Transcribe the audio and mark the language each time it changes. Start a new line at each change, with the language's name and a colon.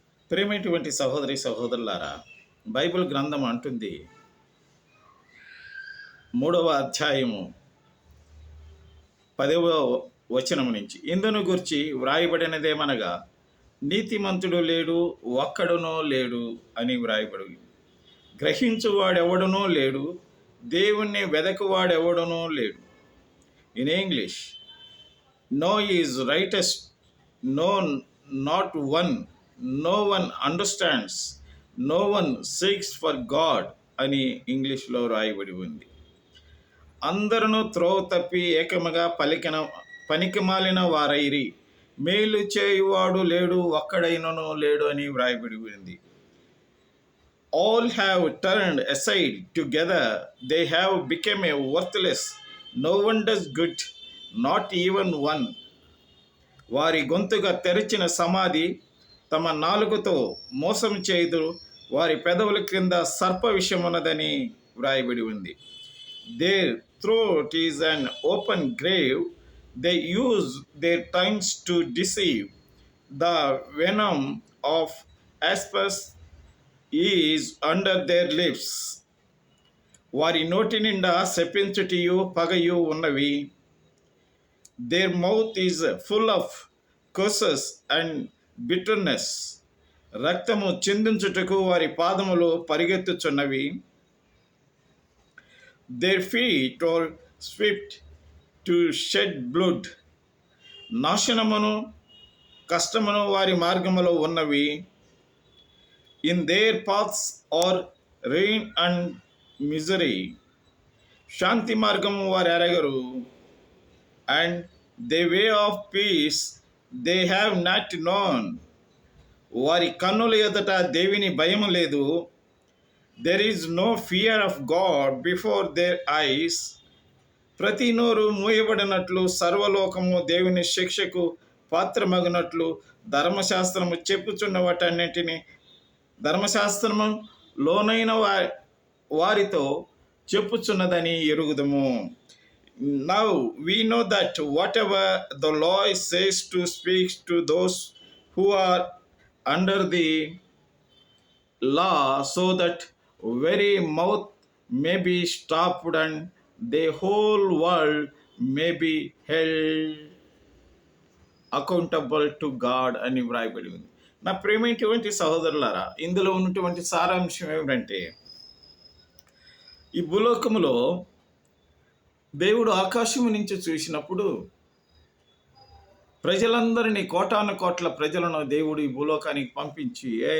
Telugu: ప్రేమైనటువంటి సహోదరి సహోదరులారా, బైబిల్ గ్రంథం అంటుంది 3వ అధ్యాయము 10వ వచనం నుంచి, ఇందును గురించి వ్రాయబడినదేమనగా, నీతిమంతుడు లేడు, ఒక్కడునో లేడు అని వ్రాయబడి, గ్రహించువాడెవడునో లేడు, దేవుణ్ణి వెదకువాడెవడునో లేడు.
English: in English, no is righteous, no, not one, no one understands, no one seeks for God
Telugu: అని ఇంగ్లీష్లో రాయబడి ఉంది. అందరూ త్రోవ తప్పి ఏకముగా పనికిమాలిన వారైరి, మేలు చేయువాడు లేడు, ఒక్కడైనను లేడు అని వ్రాయబడి ఉంది.
English: All have turned aside together, they have become a worthless, no one does good, not even one.
Telugu: వారి గొంతుగా తెరిచిన సమాధి, తమ నాలుగుతో మోసం చేయుదురు, వారి పెదవుల క్రింద సర్ప విషమున్నదని వ్రాయబడి ఉంది.
English: Their throat is an open grave, they use their times to deceive, the venom of asps is under their lips.
Telugu: వారి నోటి నిండా శపించుటియు పగయు ఉన్నవి.
English: Their mouth is full of curses and bitterness.
Telugu: రక్తము చిందించుటకు వారి పాదములు పరిగెత్తుచున్నవి.
English: Their feet are swift to shed blood.
Telugu: నాశనమును కష్టమును వారి మార్గములో ఉన్నవి.
English: In their paths are ruin and misery.
Telugu: శాంతి మార్గము వారు ఎరగరు.
English: And the way of peace they have not known.
Telugu: వారి కన్నుల ఎదుట దేవుని భయం లేదు.
English: There is no fear of God before their eyes.
Telugu: ప్రతి నోరు మూయబడినట్లు, సర్వలోకము దేవుని శిక్షకు పాత్రమగినట్లు, ధర్మశాస్త్రము చెప్పుచున్న వాటన్నిటిని ధర్మశాస్త్రము లోనైన వారితో చెప్పుచున్నదని ఎరుగుదము.
English: Now we know that whatever the law says to speak to those who are under the law, so that very mouth may be stopped and the whole world may be held accountable to God
Telugu: అని వ్రాయబడి ఉంది. నా ప్రేమైనటువంటి సహోదరులారా, ఇందులో ఉన్నటువంటి సారాంశం ఏమిటంటే, ఈ భూలోకములో దేవుడు ఆకాశము నుంచి చూసినప్పుడు ప్రజలందరినీ, కోటాను కోట్ల ప్రజలను దేవుడు ఈ భూలోకానికి పంపించి